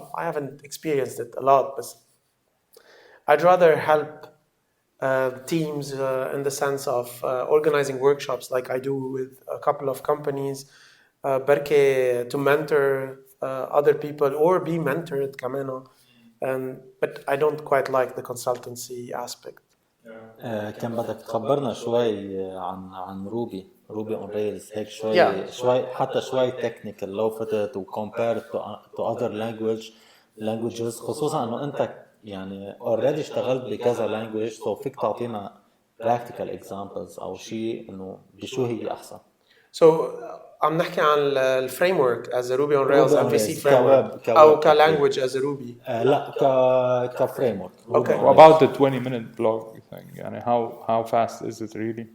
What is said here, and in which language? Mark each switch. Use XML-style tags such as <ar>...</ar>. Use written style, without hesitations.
<en>I haven't experienced it a lot, but I'd rather help teams in the sense of organizing workshops, like I do with a couple of companies,</en> <ar>بركي</ar> <en>to mentor other people or be mentored</en> <ar>كمان.</ar> <en>But I don't quite like the consultancy aspect.</en> <ar>كان بدك تخبرنا شوي عن روبي اون ريلز هيك شوي</ar> <en>Yeah.</en> <ar>شوي حتى شوي تكنيكال لو فتت</ar> <en>وكومبير to other languages</en> <ar>خصوصا انه انت يعني اوريدي اشتغلت بكذا لانجويج سو فيك تعطينا براكتيكال اكزامبلز او شيء انه بشو هي احسن. So عم نحكي عن الفريم ورك</ar> <en>as a Ruby on Rails Ruby on MVC Rails framework أو كلانجويج as a Ruby.</en> <ar>لا كفريم ورك.</ar> <en>Okay. About the 20-minute blog thing</en> <ar>يعني</ar> <en>how fast is it really?</en>